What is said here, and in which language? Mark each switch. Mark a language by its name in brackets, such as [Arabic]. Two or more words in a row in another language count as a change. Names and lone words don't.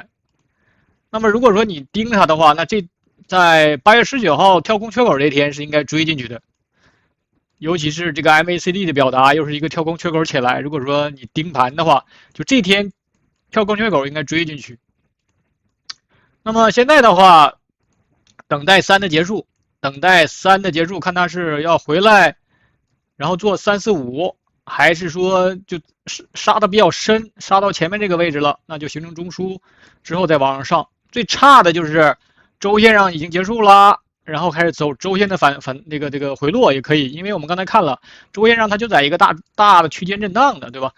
[Chinese] 那麼如果說你盯它的話，那這在8月19號跳空缺口這天是應該追進去的，尤其是這個 MACD 的表達又是一個跳空缺口起來，如果說你盯盤的話，就這天跳空缺口應該追進去。那麼現在的話，等待3的結束，看它是要回來，然後做345，還是說就殺得比較深，殺到前面這個位置了，那就形成中樞之後再往上上。最差的就是周線上已經結束了，然後開始走周線的這個回落也可以，因為我們剛才看了周線上它就在一個大的區間震盪的，對吧？